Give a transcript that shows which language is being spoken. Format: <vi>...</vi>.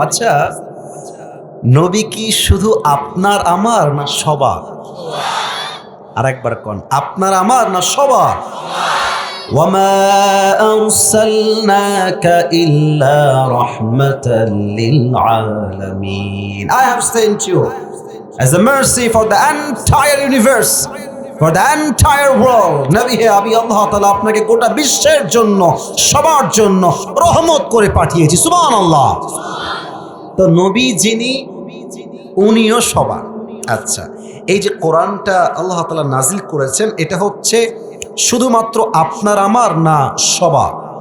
<bn>আচ্ছা, নবী কি শুধু আপনার আমার না সবার? আরেকবার কোন, আপনার আমার না সবার?</bn> <ar>ওয়ামা আরসালনাকা ইল্লা রাহমাতাল লিল আলামিন।</ar> <en>I have sent you as a mercy for the entire universe, for the entire world.</en> <bn>নবী হে, আমি আল্লাহ তাআলা আপনাকে গোটা বিশ্বের জন্য, সবার জন্য রহমত করে পাঠিয়েছি। সুবহানাল্লাহ। তো নবী যিনি, উনিও সবার। আচ্ছা, এই যে কোরআনটা আল্লাহ তাআলা নাজিল করেছেন, এটা হচ্ছে শুধুমাত্র আপনার আমার না সবার?</bn>